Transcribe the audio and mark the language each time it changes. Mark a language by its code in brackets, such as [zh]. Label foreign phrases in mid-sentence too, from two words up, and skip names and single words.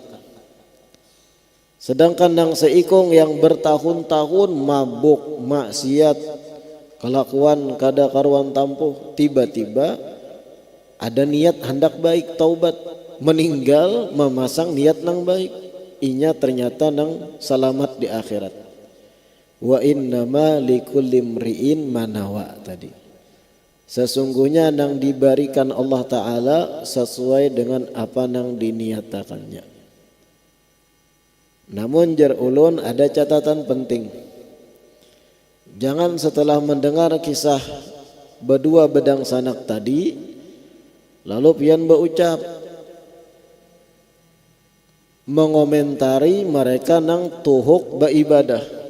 [bjn] Sedangkan yang seikung yang bertahun-tahun mabuk maksiat, kelakuan kada karuan tampuh, tiba-tiba ada niat hendak baik taubat, meninggal memasang niat nang baik, inya ternyata nang selamat di akhirat. [ar] وإنما لكل امرئ ما نوى tadi. [id] Sesungguhnya yang diberikan Allah Ta'ala sesuai dengan apa yang diniatakannya. [bjn] Namun jar ulun ada catatan penting. Jangan setelah mendengar kisah berdua bedang sanak tadi lalu pian berucap mengomentari mereka nang tuhuk beribadah.